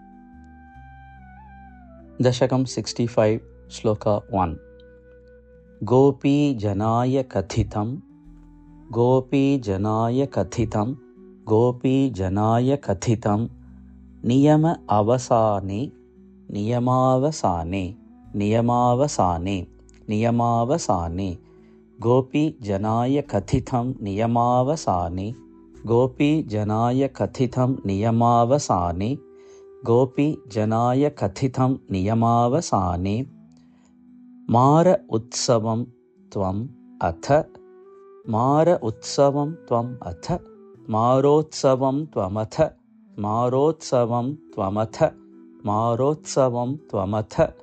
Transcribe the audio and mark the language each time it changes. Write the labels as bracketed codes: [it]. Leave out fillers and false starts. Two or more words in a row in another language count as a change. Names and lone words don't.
[ml] ദശകം 65 ശ്ലോക 1. [sa] ഗോപീ ജനായ കഥിതം ഗോപീ ജനായ കഥിതം ഗോപീ ജനായ കഥിതം നിയമ അവസാനേ नियमावसाने नियमावसाने नियमावसाने गोपीजनाय कथितं नियमावसाने गोपीजनाय कथितं नियमावसाने गोपीजनाय कथितं नियमावसाने मार उत्सवं त्वम् अथ मार उत्सवं त्वम् अथ मारोत्सवं त्वमथ मारोत्सवं त्वमथ मारोत्सवं त्वमथ